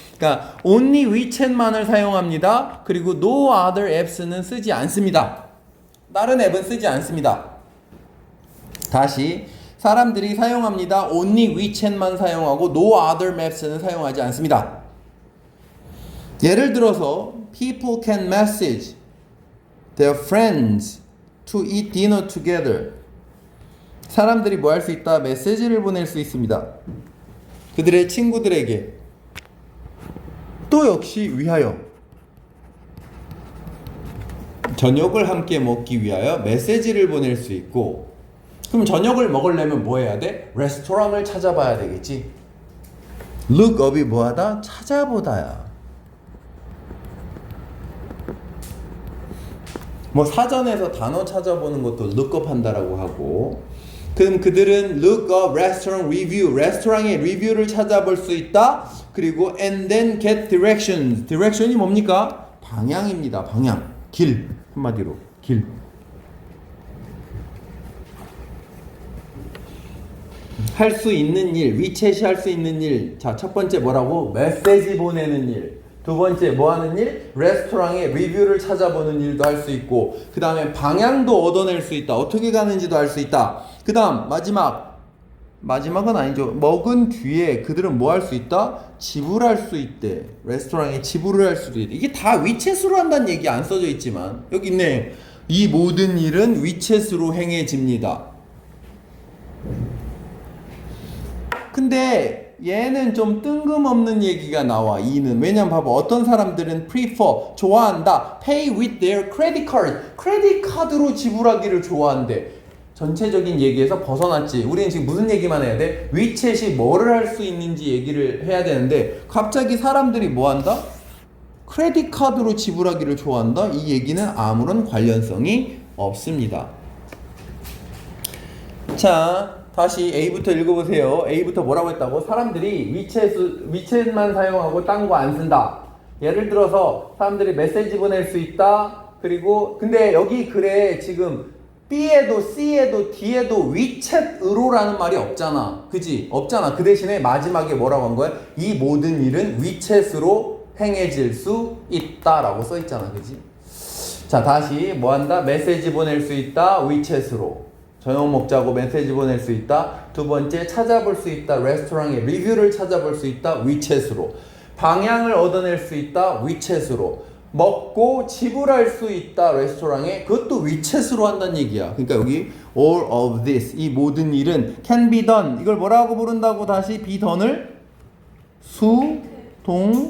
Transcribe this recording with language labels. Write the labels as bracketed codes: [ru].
[ko] 그러니까 [en] only WeChat [ko] 만을 사용합니다. 그리고 [en] no other apps [ko] 는 쓰지 않습니다. 다른 앱은 쓰지 않습니다. 다시 사람들이 사용합니다. [en] only WeChat [ko] 만 사용하고 [en] no other maps [ko] 는 사용하지 않습니다. 예를 들어서 [en] people can message their friends to eat dinner together. [ko] 사람들이 뭐 할 수 있다? 메시지를 보낼 수 있습니다. 그들의 친구들에게. 또 역시 위하여. 저녁을 함께 먹기 위하여 메시지를 보낼 수 있고, 그럼 저녁을 먹으려면 뭐 해야 돼? 레스토랑을 찾아봐야 되겠지. [en] look up [ko] 이 뭐하다? 찾아보다야. 뭐 사전에서 단어 찾아보는 것도 [en] look up [ko] 한다라고 하고, 그럼 그들은 [en] look up restaurant review, [ko] 레스토랑의 리뷰를 찾아볼 수 있다. 그리고 [en] and then get directions. [ko] direction이 뭡니까? 방향입니다. 방향. 길. 한마디로 길. 할 수 있는 일, 위챗이 할 수 있는 일. 자, 첫 번째 뭐라고? 메시지 보내는 일. 두 번째 뭐 하는 일? 레스토랑의 리뷰를 찾아보는 일도 할 수 있고, 그 다음에 방향도 얻어낼 수 있다. 어떻게 가는지도 알 수 있다. 그 다음 마지막은 아니죠. 먹은 뒤에 그들은 뭐 할 수 있다? 지불할 수 있대. 레스토랑에 지불을 할 수도 있대. 이게 다 위챗으로 한다는 얘기 안 써져 있지만 여기 있네. 이 모든 일은 위챗으로 행해집니다. 근데 얘는 좀 뜬금없는 얘기가 나와. 이는 왜냐면 봐봐. 어떤 사람들은 [en] prefer, [ko] 좋아한다. [en] pay with their credit card, [ko] 크레딧 카드로 지불하기를 좋아한대. 전체적인 얘기에서 벗어났지. 우리는 지금 무슨 얘기만 해야 돼? 위챗이 뭐를 할 수 있는지 얘기를 해야 되는데 갑자기 사람들이 뭐 한다? 크레딧 카드로 지불하기를 좋아한다? 이 얘기는 아무런 관련성이 없습니다. 자, 다시 A부터 읽어보세요. A부터 뭐라고 했다고? 사람들이 위챗만 사용하고 딴 거 안 쓴다. 예를 들어서 사람들이 메시지 보낼 수 있다. 그리고 근데 여기 글에 지금 B에도 C에도 D에도 위챗으로라는 말이 없잖아. 그지? 없잖아. 그 대신에 마지막에 뭐라고 한 거야? 이 모든 일은 위챗으로 행해질 수 있다라고 써 있잖아. 그지? 자, 다시 뭐 한다? 메시지 보낼 수 있다. 위챗으로. 저녁 먹자고 메시지 보낼 수 있다. 두 번째, 찾아볼 수 있다. 레스토랑의 리뷰를 찾아볼 수 있다. 위챗으로. 방향을 얻어낼 수 있다. 위챗으로. 먹고 지불할 수 있다. 레스토랑에. 그것도 위챗으로 한다는 얘기야. 그러니까 여기 [en] all of this, [ko] 이 모든 일은 [en] can be done. [ko] 이걸 뭐라고 부른다고? 다시 be done을 수동태.